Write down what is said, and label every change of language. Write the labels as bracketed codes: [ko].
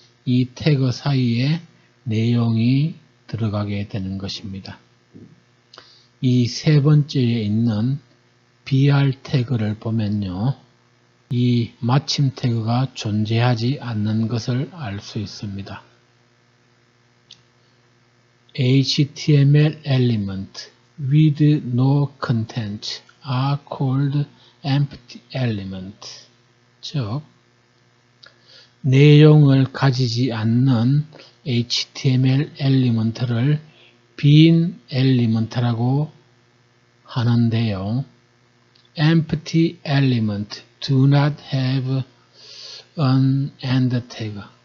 [ko] 이 태그 사이에 내용이 들어가게 되는 것입니다. 이 세 번째에 있는 BR 태그를 보면요. 이 마침 태그가 존재하지 않는 것을 알 수 있습니다. [en] HTML element with no content are called empty element. [ko] 즉, 내용을 가지지 않는 HTML 엘리먼트를 빈 엘리먼트라고 하는데요. [en] Empty element do not have an end tag.